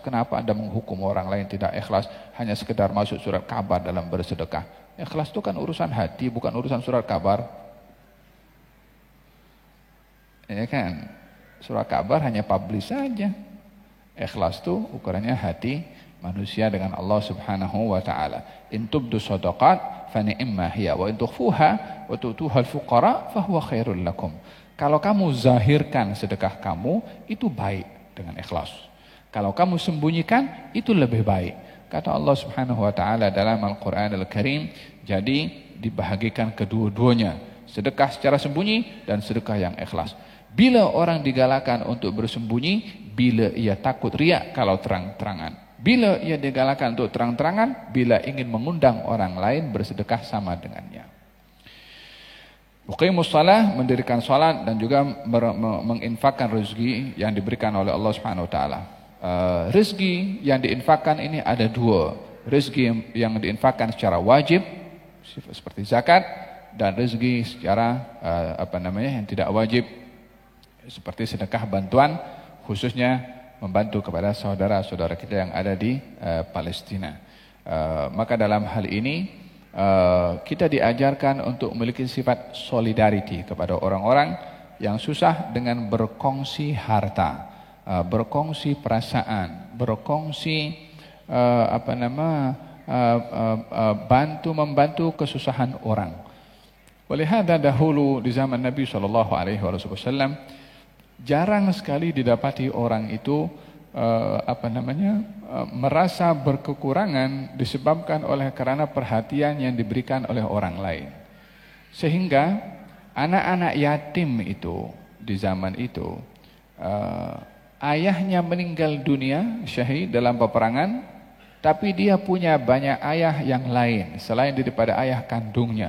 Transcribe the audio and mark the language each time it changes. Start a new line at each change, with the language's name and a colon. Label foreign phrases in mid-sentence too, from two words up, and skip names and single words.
Indonesian: Kenapa Anda menghukum orang lain tidak ikhlas hanya sekedar masuk surat kabar dalam bersedekah? Ikhlas itu kan urusan hati, bukan urusan surat kabar. Ya kan? Surat kabar hanya publish saja. Ikhlas itu ukurannya hati manusia dengan
Arabic: الله سبحانه وتعالى. إن تبدوا الصدقات فنعما هي وإن تخفوها وتؤتوها الفقراء فهو خير لكم.
Malay: Kalau kamu zahirkan sedekah kamu, itu baik dengan ikhlas. Kalau kamu sembunyikan, itu lebih baik. Kata
Arabic: الله سبحانه وتعالى
Malay: dalam Al-Qur'an Al-Karim, jadi dibahagikan kedua-duanya, sedekah secara sembunyi dan sedekah yang ikhlas. Bila orang digalakkan untuk bersembunyi, bila ia takut riak kalau terang-terangan. Bila ia digalakkan untuk terang-terangan, bila ingin mengundang orang lain bersedekah sama dengannya.
Arabic: أقيموا الصلاة,
Malay: mendirikan salat, dan juga menginfakkan rezeki yang diberikan oleh
Arabic: الله سبحانه وتعالى.
Malay: Rezeki yang diinfakkan ini ada dua. Rezeki yang diinfakkan secara wajib seperti zakat, dan rezeki secara yang tidak wajib seperti sedekah bantuan, khususnya membantu kepada saudara-saudara kita yang ada di Palestina. Maka dalam hal ini kita diajarkan untuk memiliki sifat solidarity kepada orang-orang yang susah dengan berkongsi harta, berkongsi perasaan, berkongsi membantu kesusahan orang. Oleh hada dahulu di zaman Nabi SAW jarang sekali didapati orang itu merasa berkekurangan disebabkan karena perhatian yang diberikan oleh orang lain. Sehingga anak-anak yatim itu di zaman itu ayahnya meninggal dunia syahid dalam peperangan, tapi dia punya banyak ayah yang lain selain daripada ayah kandungnya.